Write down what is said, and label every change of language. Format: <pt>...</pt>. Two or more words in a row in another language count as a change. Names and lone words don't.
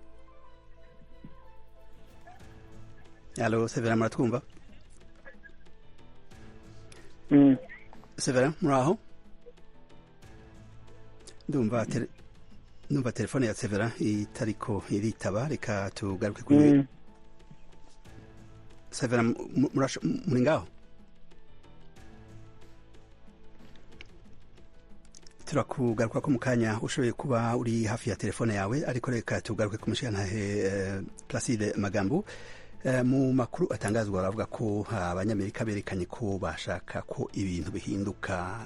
<rn>Allo Severin, muratwumva? Severin, muri aho? Ndumva telefone ya Severin itariko iritaba. Reka tugaruke kuri Severin, muri ngaho? turakugaruka ko mu kanya ushoboye kuba uri hafi ya telefone yawe, ariko reka tugaruke ku mushirantahe Placide Magambo. Mu makuru atangazwa baravuga ko abanyamerika berekanye ko bashaka ko ibintu bihinduka.</rn>